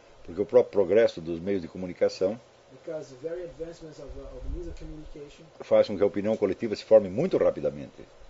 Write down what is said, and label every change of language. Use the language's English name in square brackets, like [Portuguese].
[Portuguese] Porque o próprio progresso dos meios de comunicação, [English] because the very advancements of means of communication, [Portuguese] faz com que a opinião coletiva se forme muito rapidamente.